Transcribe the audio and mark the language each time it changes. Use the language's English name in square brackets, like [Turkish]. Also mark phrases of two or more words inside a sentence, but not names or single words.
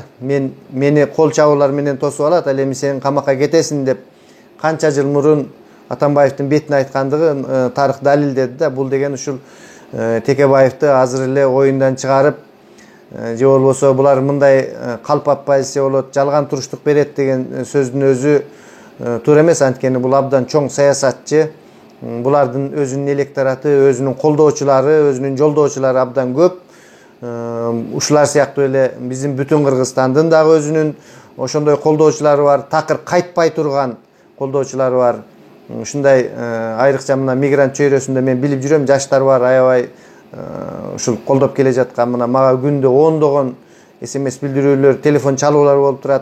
[Kyrgyz] Мени кол чабуулар менен тосуп алат, ал эми сен камакка кетесиң деп канча жыл мурун Атамбаевдин бетине айткандыгы тарых далилдеди да. Бул деген ушул Текебаевди азыр эле оюндан чыгарып, же болбосо булар мындай калп оппозиция болот, жалган туруштук берет деген сөздүн өзү туура эмес. Анткени бул абдан чоң саясатчы, Булардын өзүнүн электораты, өзүнүн колдоочулары, өзүнүн жолдоочулары абдан көп. Ушулар сыяктуу эле биздин бүтүн Кыргызстандын дагы özünün ошондой колдоочулары бар, такыр кайтпай турган колдоочулары бар. Ушундай айрыкча мына мигрант чөйрөсүндө мен билип жүрөм, жаштар бар, аябай ушул колдоп келе жаткан. Мына мага күндө ондогон SMS билдирүүлөр, телефон чалуулар болуп турат.